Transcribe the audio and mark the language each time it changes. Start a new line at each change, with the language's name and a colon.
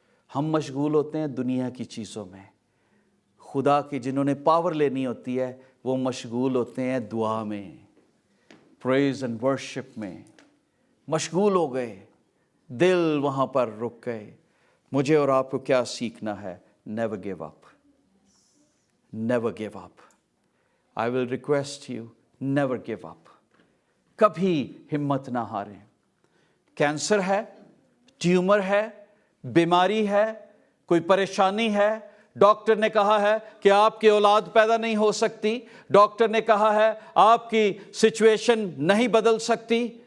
Urdu: ہم مشغول ہوتے ہیں دنیا کی چیزوں میں, خدا کی جنہوں نے پاور لینی ہوتی ہے وہ مشغول ہوتے ہیں دعا میں, پریز اینڈ ورشپ میں مشغول ہو گئے, دل وہاں پر رک گئے. مجھے اور آپ کو کیا سیکھنا ہے؟
English: Never give up, never give up. I will request you, never give up.
Urdu: کبھی ہمت نہ ہاریں. کینسر ہے, ٹیومر ہے, بیماری ہے, کوئی پریشانی ہے, ڈاکٹر نے کہا ہے کہ آپ کی اولاد پیدا نہیں ہو سکتی, ڈاکٹر نے کہا ہے آپ کی سچویشن نہیں بدل سکتی.